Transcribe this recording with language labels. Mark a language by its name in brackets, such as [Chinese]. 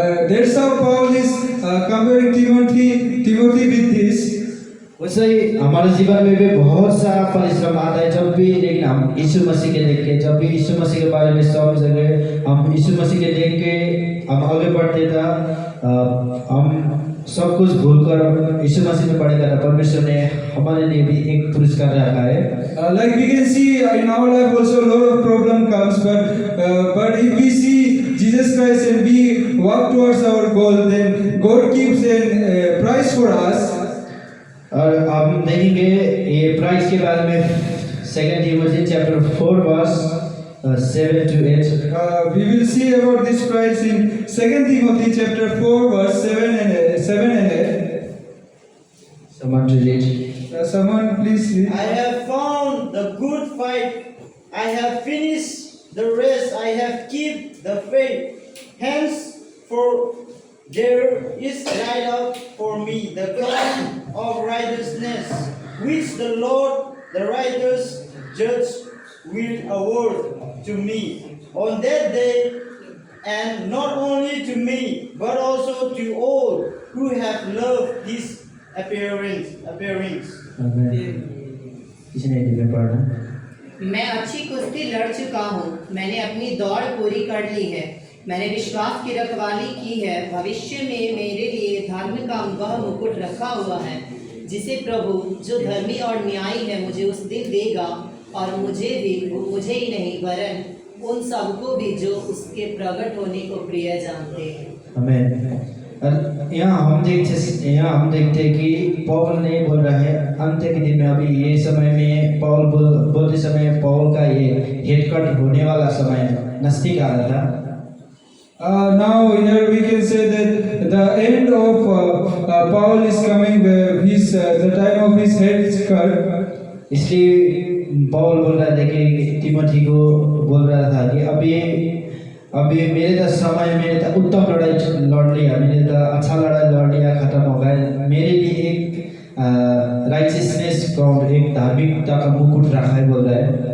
[English] That's how Paul is comparing Timothy with this. [Hindi] वैसे ही हमारे जीवन में भी बहुत सारा परिश्रम आता है, जब भी लेकिन हम यीशु मसीह के देख के जब भी यीशु मसीह के बारे में समझेंगे, हम यीशु मसीह के देख के हम आगे बढ़ते था, हम सब कुछ भूलकर यीशु मसीह में पड़ेगा था। परमेश्वर ने हमारे लिए भी एक पुरस्कार रखा है। [English] Like we can see in our life also a lot of problem comes, but if we see Jesus Christ and we walk towards our goal, then God gives a prize for us. [Hindi] और हम देखेंगे ये price के बारे में [English] 2 Timothy chapter 4 verse 7 to 8। We will see about this prize in 2 Timothy chapter 4 verse 7 and 8. Someone to read। Someone please read. I have found the good fight. I have finished the race. I have kept the faith. Henceforth there is laid up for me the crown of righteousness, which the Lord, the righteous judge, will award to me on that day, and not only to me, but also to all who have loved his appearance. [Hindi] किसी ने में पढ़ना। मैं अच्छी कुश्ती लड़ चुका हूँ, मैंने अपनी दौड़ पूरी कर ली है, मैंने विश्वास की रखवाली की है। भविष्य में मेरे लिए धर्म का वह मुकुट रखा हुआ है, जिसे प्रभु जो धर्मी और न्यायी है मुझे उस दिन देगा, और मुझे ही नहीं वरन उन सबको भी जो उसके प्रकट होने को प्रिय जानते हैं। आमीन। यहाँ हम देखते हैं कि पौल ने बोल रहा है अंत्य के दिन में, अभी ये समय में पौल बोलते समय पौल का ये हेड कट होने वाला समय नजदीक आ रहा था। [English] Now here we can say that the end of Paul is coming, the time of his head cut. [Hindi] इसलिए पौल बोल रहा था कि तिमोथी को बोल रहा था कि अभी मेरे तो समय मैंने तो उत्तम लड़ाई लड़ लिया, मैंने तो अच्छा लड़ाई लड़ लिया, खत्म हो गया। मेरे लिए एक राइचियसनेस क्राउन, एक धार्मिकता का मुकुट रखा है बोल रहा है।